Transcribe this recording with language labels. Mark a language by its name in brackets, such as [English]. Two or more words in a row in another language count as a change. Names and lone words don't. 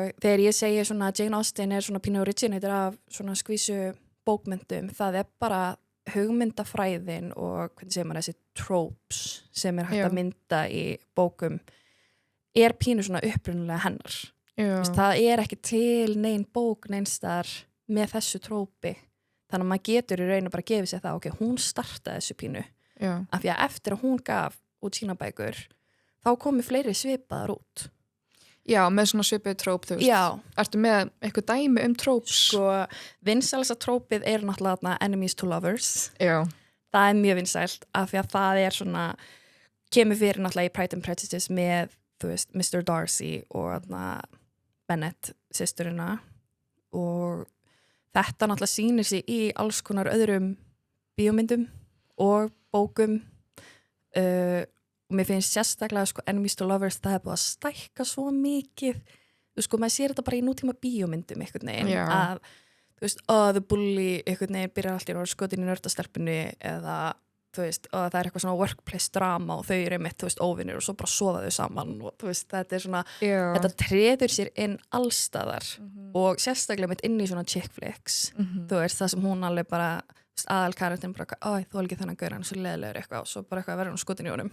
[Icelandic] þegar ég segi svona Jane Austen svona pínu originator af svona skvísu bókmyndum, það bara hugmyndafræðin og hvernig segir maður þessi tropes sem hægt að mynda í bókum pínu svona upprunalega hennar það ekki til nein bók neinstar með þessu trópi þannig að maður getur í rauninu bara að gefa sér það ok, hún startaði þessu pínu af því að eftir að hún gaf út sína bækur þá komi fleiri svipaðar út Já, með svona svipuð tróp, þú veist. Ertu með eitthvað dæmi tróp? Sko, vinsælasta trópið náttúrulega [English] enemies to lovers. [Icelandic] Já. Það mjög vinsælt af því að það svona, kemur fyrir náttúrulega í Pride and Prejudice með, þú veist, Mr. Darcy og Bennet, systurina. Og þetta náttúrulega sýnir sig í alls konar öðrum bíómyndum og bókum. Og mér finnst sérstaklega sko, [English] enemies to lovers [Icelandic] það búið að stækka svo mikið sko, maður sér þetta bara í nútíma bíómyndum einhvern veginn að þú veist, [English] the bully [Icelandic] einhvern veginn byrjar alltaf að skotin í nördastelpunni eða þú veist, það eitthvað svona [English] workplace drama [Icelandic] og þau einmitt, þú veist, óvinnir og svo bara sofa þau saman og þú veist, þetta svona þetta treður sér inn allstaðar og sérstaklega mitt inn í svona [English] chick flicks [Icelandic] þú veist, það sem hún alveg bara aðal karakterin bara, þú ekki þennan gaur hann svo leiðilegur eitthvað og svo bara eitthvað verður hún skotin í honum